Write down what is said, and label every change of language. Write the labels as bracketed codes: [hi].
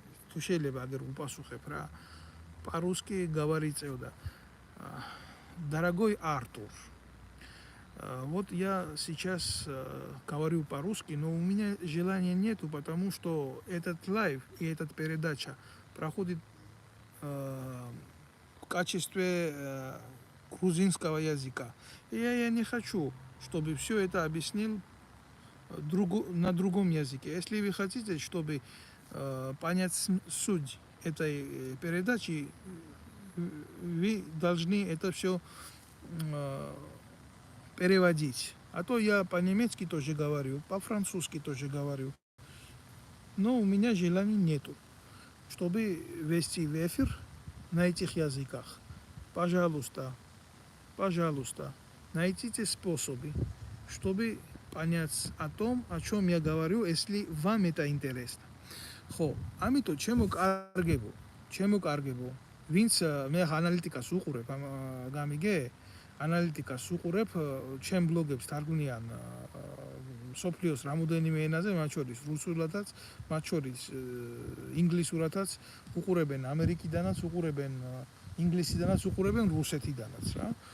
[ka] თუ შეიძლება აგერ უპასუხებ რა. [ru] По-русски говорится, дорогой Артур, вот я сейчас говорю по-русски, но у меня желания нету, потому что этот лайв и эта передача проходит в качестве грузинского языка. И я не хочу, чтобы все это объяснил на другом языке. Если вы хотите, чтобы понять суть этой передачи, вы должны это все переводить. А то я по-немецки тоже говорю, по-французски тоже говорю. Но у меня желания нету, чтобы вести в эфир на этих языках. Пожалуйста, найдите способы, чтобы понять о том, о чем я говорю, если вам это интересно. [ka] ხო, ამიტომ ჩემო კარგებო, ვინც მე ანალიტიკას უყურებ, გამიგე? ანალიტიკას უყურებ, ჩემ ბლოგებს თარგმნიან სოფლიოს რამოდენიმე ენაზე, მათ შორის რუსულადაც, მათ შორის ინგლისურადაც, უყურებენ ამერიკიდანაც, უყურებენ ინგლისიდანაც, უყურებენ რუსეთიდანაც რა.